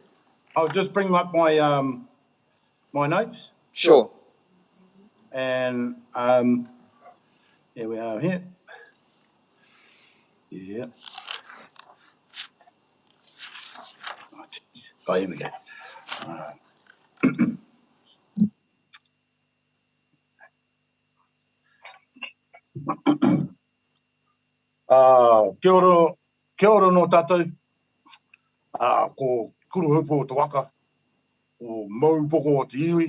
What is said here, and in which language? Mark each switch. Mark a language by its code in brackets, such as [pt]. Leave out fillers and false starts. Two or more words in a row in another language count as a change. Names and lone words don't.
[en] I'll just bring up my my notes. Sure. And here we are here. Yeah. Oh, here we go. [mi] Kia ora no tātou. Ko kuruhupo o te waka. Ko maupoko o te iwi.